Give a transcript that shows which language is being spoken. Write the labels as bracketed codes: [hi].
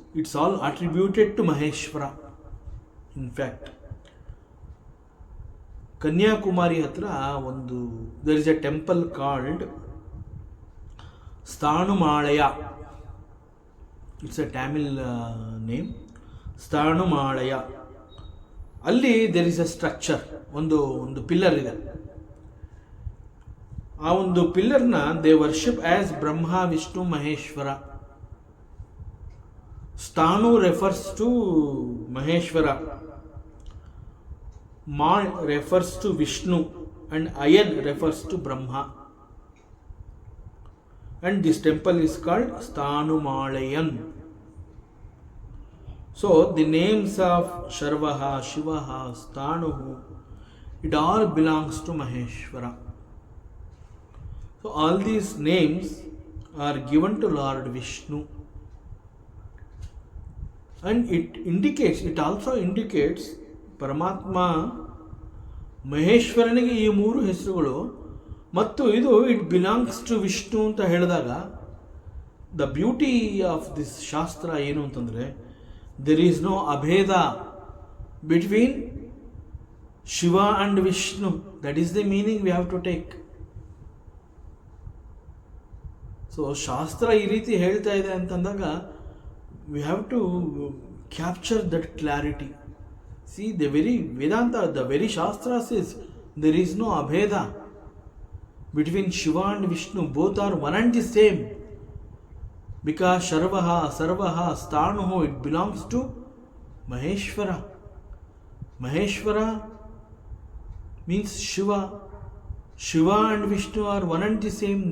[en] It's all attributed to Maheshwara. In fact, [kn] Kanyakumari ಹತ್ರ ಒಂದು [en] there is a temple called Sthanumalaya. It's a Tamil name, Sthanumalaya. ಅಲ್ಲಿ there is a structure, [kn] ಒಂದು pillar ಇದೆ. ಆ ಒಂದು ಪಿಲ್ಲರ್ನ [en] They worship as Brahma Vishnu Maheshwara. Sthanu refers to Maheshwara, Mal refers to Vishnu, and Ayan refers to Brahma. And this temple is called Sthanumalayan. So the names of Sharvaha, Shivaha, Sthanuhu, it all belongs to Maheshwara. So all these names are given to Lord Vishnu, and it also indicates Paramatma [kn] ಮಹೇಶ್ವರನಿಗೆ ಈ 3 ಹೆಸರುಗಳು, ಮತ್ತು ಇದು [en] it belongs to Vishnu [kn] ಅಂತ ಹೇಳಿದಾಗ [en] the beauty of this shastra [kn] ಏನು ಅಂತಂದರೆ, [en] There is no abheda between Shiva and Vishnu. That is the meaning we have to take. [kn] So ಶಾಸ್ತ್ರ ಈ ರೀತಿ ಹೇಳ್ತಾ ಇದೆ ಅಂತಂದಾಗ [en] We have to capture that clarity. See the very Vedanta, the very shastra says there is no abheda between Shiva and Vishnu. Both are one and the same, because Sharvaha, Sarvaha, Sthanuhu, it belongs to Maheshwara. Maheshwara means Shiva. Shiva and Vishnu are one and the same.